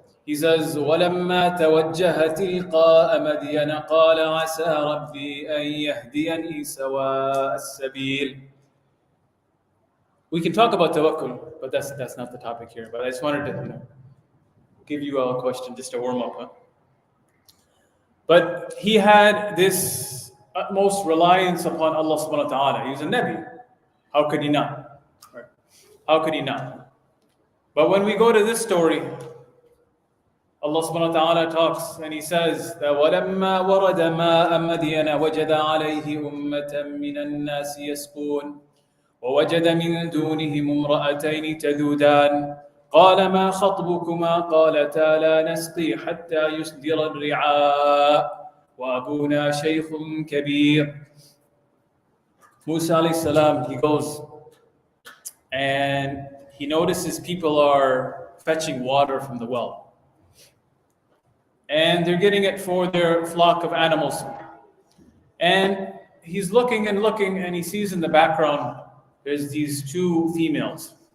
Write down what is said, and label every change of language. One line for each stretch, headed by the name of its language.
English: He says,
Arabic: وَلَمَّا تَوَجَّهَ تِلْقَاءَ مَدْيَنَ قَالَ عَسَى رَبِّي أَن يَهْدِيَنِي سَوَاءَ السَّبِيلِ.
English: We can talk about tawakkul, but that's not the topic here. But I just wanted to give you a question just to warm up. Huh? But he had this utmost reliance upon Allah subhanahu wa ta'ala. He was a Nabi. How could he not? Right. How could he not? But when we go to this story, Allah subhanahu wa ta'ala talks and he says that
Arabic: وَلَمَّا وَرَدَ مَاءَ مَدْيَنَ وَجَدَ عَلَيْهِ أُمَّةً مِّنَ النَّاسِ يَسْقُونَ ووجد من دونهم امرأتين تذودان قال ما خطبكما قالتا لا نسقي حتى يصدر الرعاء وأبونا شيخ كبير.
English: Musa alayhi salam, he goes and he notices people are fetching water from the well. And they're getting it for their flock of animals. And he's looking and looking and he sees in the background there's these two females.